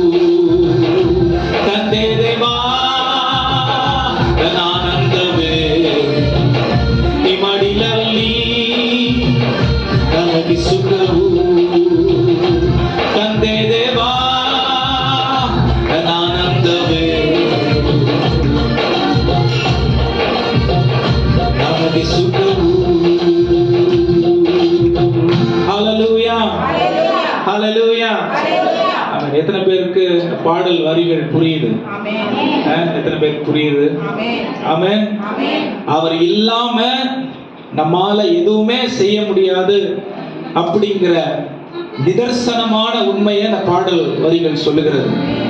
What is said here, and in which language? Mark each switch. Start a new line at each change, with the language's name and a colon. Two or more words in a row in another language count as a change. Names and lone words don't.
Kannada: ತಂದೆ ದೇವಾ ನನ್ನ ಆನಂದವೇ ನಿಮ್ಮಡಿಲಲ್ಲಿ ನನಗೆ ಸುಖವು. ತಂದೆ ದೇವಾ ನನ್ನ ಆನಂದವೇ ನನಗೆ சுகவு.
Tamil: ஹalleluya ஹalleluya. எத்தனை பேருக்கு பாடல் வரிகள் புரியுது? எத்தனை பேருக்கு புரியுது? ஆமென். அவர் இல்லாம நம்மால எதுவுமே செய்ய முடியாது அப்படிங்கிற நிதர்சனமான உண்மையை அந்த பாடல் வரிகள் சொல்லுகிறது.